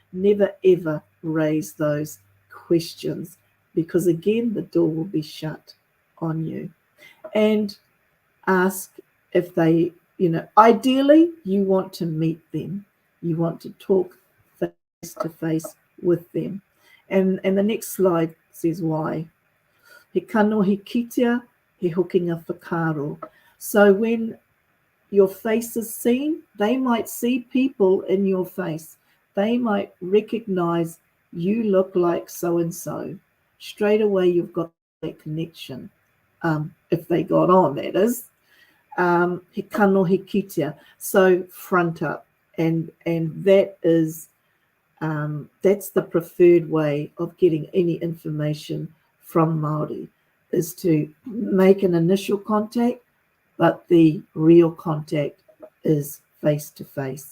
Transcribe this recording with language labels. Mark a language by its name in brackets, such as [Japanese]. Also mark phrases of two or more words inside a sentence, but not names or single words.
[English] Never, ever raise those questions, because again, the door will be shut on you. And ask if they, ideally, you want to meet them. You want to talk face to face with them. And the next slide says why. [Māori] He kanohi kitea, he hokinga whakaro. [English] So when your face is seen, they might see people in your face. They might recognize you look like so-and-so. Straight away, you've got that connection. If they got on, that is. [Māori] He kanohi kitea. [English] So front up. And that is, that's the preferred way of getting any information from Māori, is to make an initial contact, but the real contact is face to face.